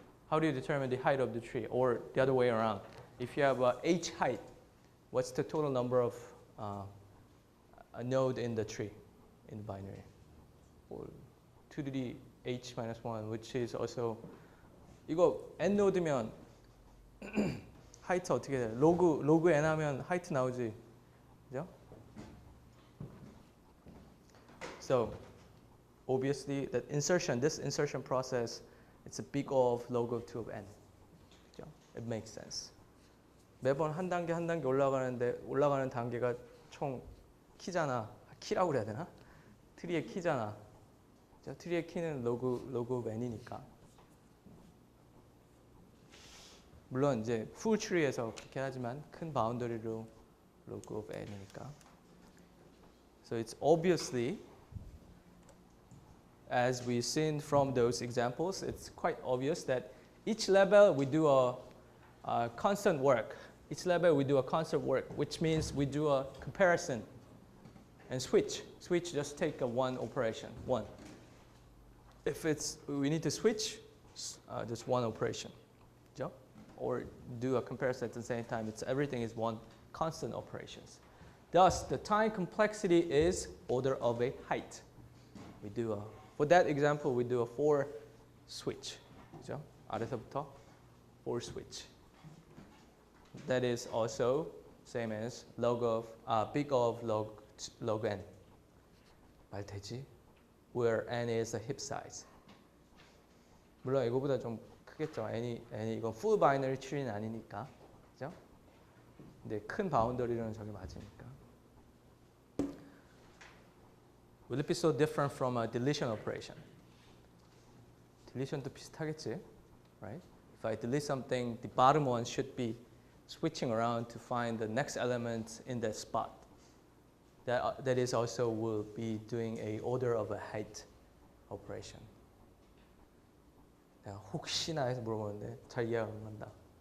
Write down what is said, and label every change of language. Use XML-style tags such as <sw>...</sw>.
<en>How do you determine the height of the tree, or the other way around? If you have h height, what's the total number of a node in the tree, in the binary? Or 2 to the h minus 1, which is also</en> <ko>이거 n 노드면 하이트 어떻게 돼? 로그 n 하면 하이트 나오지, 그죠?</ko> <en>So obviously that this insertion process, it's a big O of log of 2 of n.</en> <ko>그죠?</ko> <en>It makes sense.</en> <ko>매번 한 단계 올라가는 단계가 총 키잖아. 키라고 그래야 되나? 트리의 키잖아. 그죠? 트리의 키는 log of n이니까. 물론 이제 full tree에서 그렇게 하지만 큰 바운더리로 log of n이니까.</ko> <en>So it's obviously, as we've seen from those examples, it's quite obvious that each level we do a constant work. Each level we do a constant work, which means we do a comparison and switch. Switch, just take a one operation, one. If we need to switch, just one operation, or do a comparison at the same time. Everything is one constant operations. Thus, the time complexity is order of a height. For that example, we do a 4 switch.</en> <ko>그죠? 아래서부터</ko> <en>4 switch. That is also same as log of big of log n.</en> <ko>말 되지?</ko> <en>Where n is the heap size.</en> <ko>물론 이거보다 좀 크겠죠. n이 이건 full binary tree는 아니니까, 그죠? 근데 큰 바운더리는 저게 맞으니까.</ko> <en>Will it be so different from a deletion operation?</en> <ko>Deletion도 비슷하겠지,</ko> <en>right? If I delete something, the bottom one should be switching around to find the next element in that spot. That is also will be doing a order of a height operation.</en> <ko>내가 혹시나 해서 물어보는데 잘 이해가 안 간다.</ko>